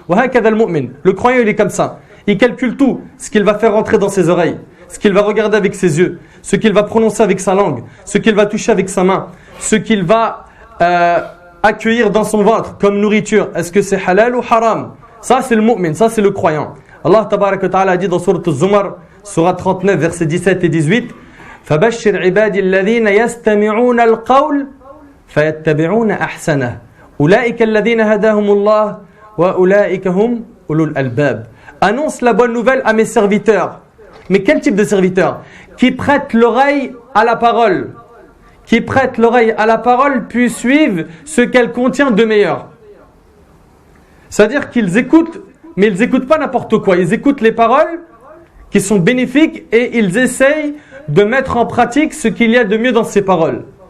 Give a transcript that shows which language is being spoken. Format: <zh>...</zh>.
<fr>Le croyant, il est comme ça. Il calcule tout, ce qu'il va faire rentrer dans ses oreilles, ce qu'il va regarder avec ses yeux, ce qu'il va prononcer avec sa langue, ce qu'il va toucher avec sa main, ce qu'il va accueillir dans son ventre comme nourriture. Est-ce que c'est halal ou haram? Ça, c'est le mu'min, ça, c'est le croyant. Allah tabaraka wa ta'ala a dit dans Sourate Az-Zumar, Sourate 39, versets 17 et 18,</fr> <ar>فَبَشِّرْ عِبَادِ الَّذِينَ يَسْتَمِعُونَ الْقَوْلِ فَيَتَّبِعُونَ أَحْسَنَهُ أُولَئِكَ الَّذِينَ هَدَاهُمُ اللَّهُ وَأُولَئِكَ هُمْ أُولُو الْأَلْبَابِ.</ar> <fr>Annonce la bonne nouvelle à mes serviteurs. Mais quel type de serviteurs? Qui prêtent l'oreille à la parole. Qui prêtent l'oreille à la parole puis suivent ce qu'elle contient de meilleur. C'est-à-dire qu'ils écoutent, mais ils n'écoutent pas n'importe quoi. Ils écoutent les paroles qui sont bénéfiques et ils essayent de mettre en pratique ce qu'il y a de mieux dans ces paroles.</fr>